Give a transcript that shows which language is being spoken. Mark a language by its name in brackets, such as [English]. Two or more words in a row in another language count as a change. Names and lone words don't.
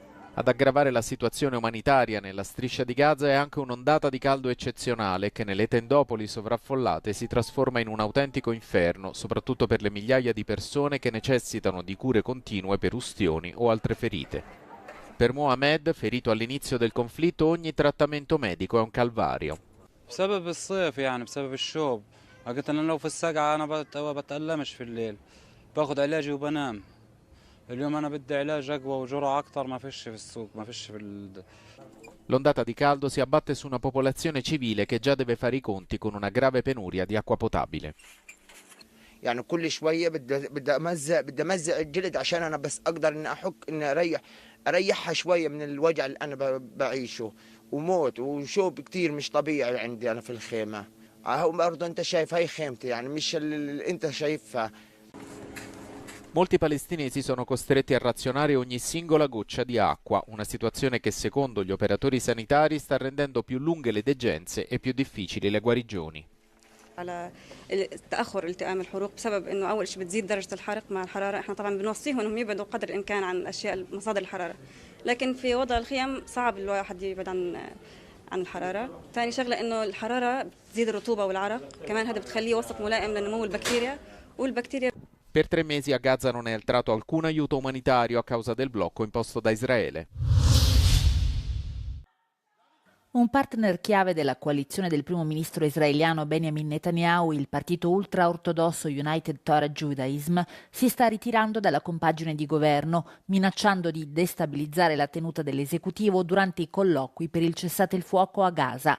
[Italian] Ad aggravare la situazione umanitaria nella striscia di Gaza è anche un'ondata di caldo eccezionale che nelle tendopoli sovraffollate si trasforma in un autentico inferno, soprattutto per le migliaia di persone che necessitano di cure continue per ustioni o altre ferite. Per Mohamed, ferito all'inizio del conflitto, ogni trattamento medico è un calvario. [Arabic] قلت انا لو في السقعه انا بتألمش في الليل باخد علاجي وبنام اليوم انا بدي علاج اقوى وجرعه اكتر ما فيش في السوق ما فيش في [Italian] L'ondata di caldo si abbatte su una popolazione civile che già deve fare i conti con una grave penuria di acqua potabile. [Arabic] يعني كل شويه بدي امزق الجلد عشان انا بس اقدر اني احك اني اريحها شويه من الوجع اللي انا بعيشه وموت وشوب كتير مش طبيعي عندي انا في الخيمه. برضه انت شايف هاي خيمتي يعني مش اللي انت شايفها. [Italian] Molti palestinesi sono costretti a razionare ogni singola goccia di acqua, una situazione che secondo gli operatori sanitari sta rendendo più lunghe le degenze e più difficili le guarigioni. [Arabic] على تأخر التئام الحروق بسبب انه اول شيء بتزيد درجة الحرق مع الحرارة، احنا طبعا بنوصيهم انهم يبعدوا قدر الامكان عن الاشياء مصادر الحرارة، لكن في وضع الخيم صعب الواحد يبعد عن الحرارة. ثاني شغلة انه الحرارة بتزيد الرطوبة والعرق، كمان هذا بتخليه وسط ملائم لنمو البكتيريا والبكتيريا. [Italian] Per 3 mesi a Gaza non è entrato alcun aiuto umanitario a causa del blocco imposto da Israele. Un partner chiave della coalizione del primo ministro israeliano Benjamin Netanyahu, il partito ultraortodosso United Torah Judaism, si sta ritirando dalla compagine di governo, minacciando di destabilizzare la tenuta dell'esecutivo durante i colloqui per il cessate il fuoco a Gaza.